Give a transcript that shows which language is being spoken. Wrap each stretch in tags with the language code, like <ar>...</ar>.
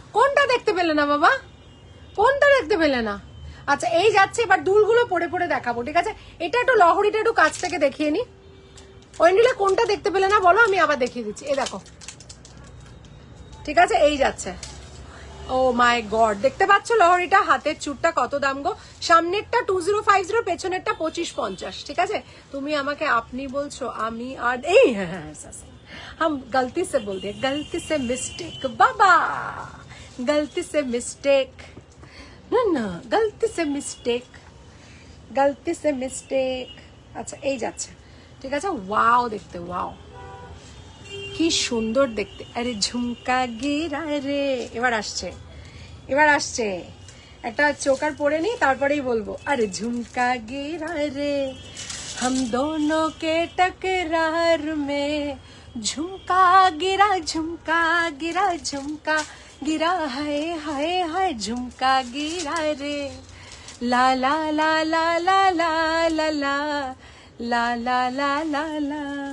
<bn>কোনটা দেখতে পেলে না বাবা, কোনটা দেখতে পেলে না? আচ্ছা এই যাচ্ছে, এবার দুলগুলো পড়ে পড়ে দেখাবো, ঠিক আছে। এটা একটু লহরিটা একটু কাছ থেকে দেখিয়ে নি। ওইন্ডিলা কোনটা দেখতে পেলে না বলো, আমি আবার দেখিয়ে দিচ্ছি। এই দেখো, ঠিক আছে, এই যাচ্ছে। ও মাই গড, দেখতে পাচ্ছ লহরিটা, হাতের চুরটা কত দাম গো। সামনেরটা 2050, পেছনেরটা 2550, ঠিক আছে। তুমি আমাকে আপনি বলছো, আমি আর এই</bn> <hi>हम गलती से बोल दिए, गलती से मिस्टेक बाबा, गलती से मिस्टेक, ना ना गलती से मिस्टेक, गलती से मिस्टेक।</hi> <bn>আচ্ছা এই যাচ্ছে, ঠিক আছে। ওয়াও দেখতে, ওয়াও কি সুন্দর দেখতে।</bn> <hi>আরে ঝুমকা গিরা রে,</hi> <bn>এবার আসছে, এবার আসছে। একটা চোকার পরে নি, তারপরেই বলবো।</bn> <hi>আরে ঝুমকা গিরা রে हम दोनों के टकरार में, झुमका गिरा झुमका गिरा झुमका गिरा, हाय हाय हाय झुमका गिरा रे, ला ला ला ला ला ला ला ला ला ला ला ला ला।</hi>